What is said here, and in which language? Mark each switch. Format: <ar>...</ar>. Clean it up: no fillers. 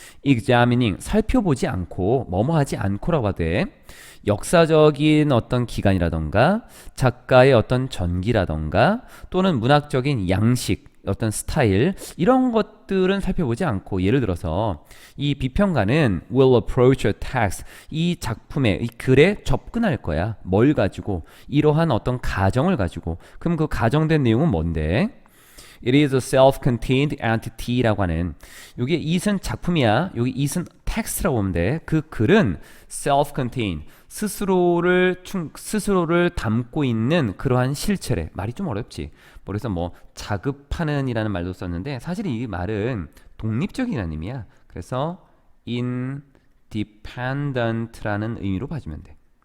<ko>Examining, 살펴보지 않고, 뭐뭐 하지 않고라고 하되, 역사적인 어떤 기간이라던가 작가의 어떤 전기라던가 또는 문학적인 양식, 어떤 스타일, 이런 것들은 살펴보지 않고, 예를 들어서 이 비평가는</ko> <en>will approach a text,</en> <ko>이 작품의, 이 글에 접근할 거야. 뭘 가지고? 이러한 어떤 가정을 가지고. 그럼 그 가정된 내용은 뭔데?</ko> <en>It is a self-contained entity라고</en> <ko>하는 요게</ko> <en>it은</en> <ko>작품이야. 여기 it은 텍스트라고 보면 돼. 그 글은 self-contained 스스로를 담고 있는 그러한 실체래. 말이 좀 어렵지. 그래서 뭐 자급하는 이라는 말도 썼는데 사실 이 말은 독립적이라는 의미야. 그래서 independent라는 의미로 봐주면 돼.</ko>